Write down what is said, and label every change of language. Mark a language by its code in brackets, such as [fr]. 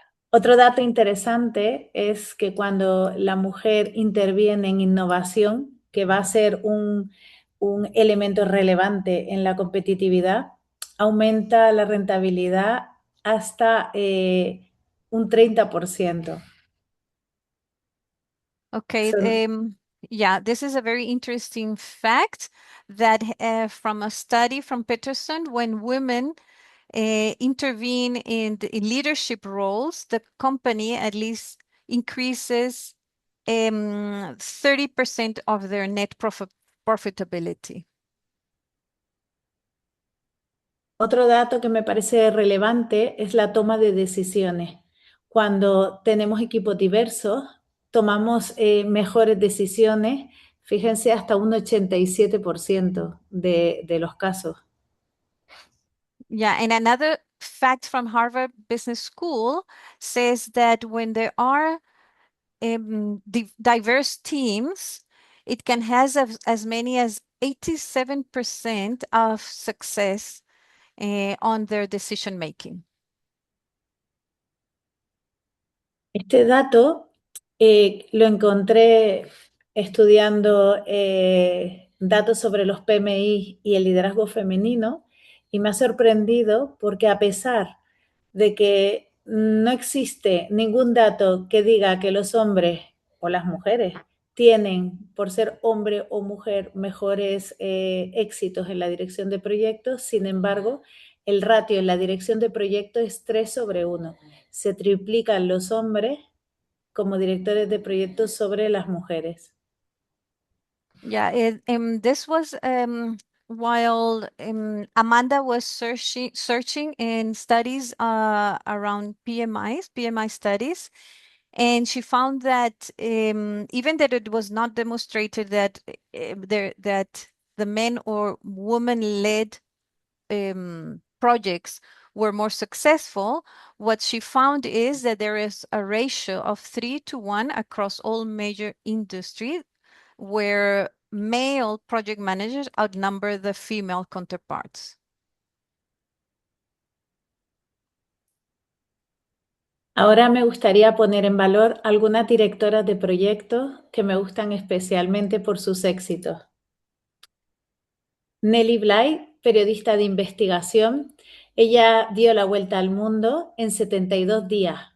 [es] Otro dato interesante es que cuando la mujer interviene en innovación, que va a ser un elemento relevante en la competitividad, aumenta la rentabilidad hasta un 30%. [en] Okay. Yeah, this is a very interesting fact that from a study from Peterson, when women intervene in leadership roles, the company at least increases 30% of their net profitability. [es] Otro dato que me parece relevante es la toma de decisiones. Cuando tenemos equipos diversos, tomamos mejores decisiones, fíjense, hasta un 87% de los casos. [en] Yeah, and another fact from Harvard Business School says that when there are diverse teams, it can have as many as 87% of success on their decision making. [es] Este dato lo encontré estudiando datos sobre los PMI y el liderazgo femenino y me ha sorprendido porque a pesar de que no existe ningún dato que diga que los hombres o las mujeres tienen, por ser hombre o mujer, mejores éxitos en la dirección de proyectos, sin embargo, el ratio en la dirección de proyectos es 3/1. Se triplican los hombres como directores de proyectos sobre las mujeres. [en] Yeah, this was while Amanda was searching in studies around PMI studies, and she found that even that it was not demonstrated that that the men or woman-led projects were more successful, what she found is that there is a ratio of 3-1 across all major industries where male project managers outnumber the female counterparts. [es] Ahora me gustaría poner en valor algunas directoras de proyectos que me gustan especialmente por sus éxitos. Nelly Bly, periodista de investigación, ella dio la vuelta al mundo en 72 días.